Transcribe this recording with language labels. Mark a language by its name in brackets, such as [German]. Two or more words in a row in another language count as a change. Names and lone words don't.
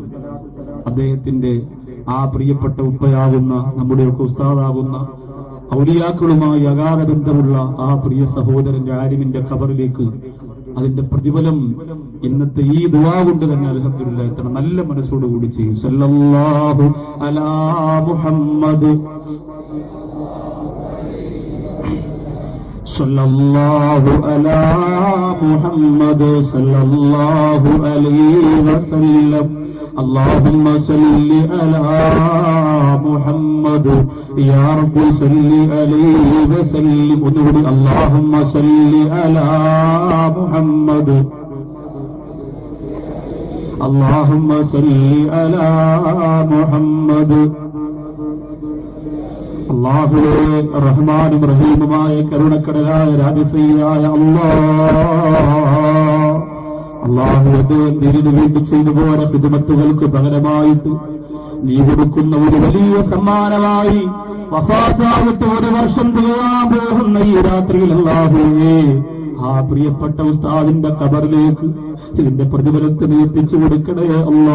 [Malayalam] അദ്ദേഹത്തിന്റെ ആ പ്രിയപ്പെട്ട ഉപ്പയാകുന്ന നമ്മുടെയൊക്കെ ഉസ്താദാകുന്ന ഔലിയാക്കളുമായി അഗാധ ബന്ധമുള്ള ആ പ്രിയ സഹോദരന്റെ ആലിമിന്റെ ഖബറിലേക്ക് അതിന്റെ പ്രതിഫലം ഇന്നത്തെ ഈ ദുആ കൊണ്ട് തന്നെ അൽഹംദുലില്ലാഹ് എത്ര നല്ല മനസ്സോടുകൂടി ചെയ്യും. [Arabic] صلى الله على محمد، صلى الله على محمد، صلى الله عليه وسلم. اللهم صل على محمد يا رب صل عليه وسلم. اللهم صل على محمد اللهم صل على محمد. [Malayalam] അല്ലാഹുവേ റഹ്മാനും റഹീമുമായ കരുണക്കടലായ രാജസീയായ അല്ലാഹു ദീനിനു വേണ്ടി ചെയ്തു പോയ ഖിദ്മത്തുകൾക്ക് പകരമായിട്ട് നീ കൊടുക്കുന്ന ഒരു വലിയ സമ്മാനമായി വഫാത്തായിട്ട് 1 വർഷം തികയാൻ പോകുന്ന ഈ രാത്രിയിൽ അല്ലാഹുവേ ആ പ്രിയപ്പെട്ട ഉസ്താദിന്റെ ഖബറിലേക്ക് ഇതിന്റെ പ്രതിഫലത്തെ നീ എത്തിച്ചു കൊടുക്കണേ അല്ലാ.